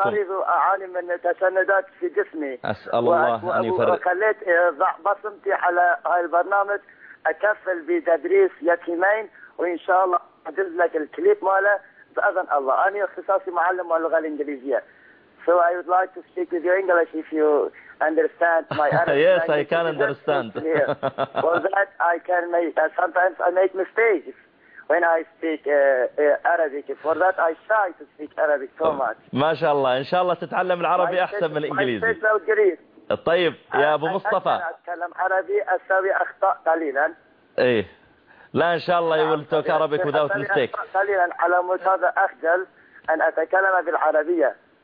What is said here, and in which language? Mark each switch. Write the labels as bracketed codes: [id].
[ar] أنا مريض وأعاني من تشنجات في جسمي. أسأل الله أن يفرج. وخليت بصمتي على هاي البرنامج أكفل بتدريس يتيمين وإن شاء الله. أجلس لك الكليب ماله بأذن الله. أنا اختصاصي معلم اللغة الإنجليزية. [en] So I would like to speak with you English if you understand my Arabic. Yes, I can understand. For that I can make sometimes I make mistakes when I speak Arabic. For that I try to speak Arabic so much. [ar] ما شاء الله. إن شاء الله تتعلم العربي أحسن من الإنجليزي. [en] My speech is great. [ar] طيب يا أبو مصطفى. أتكلم عربي أسوي أخطاء قليلا. إيه. لا إن شاء الله يولتوك عربيك [en] without mistake. [ar] قليلا على مصادر أخجل أن أتكلم بالعربية.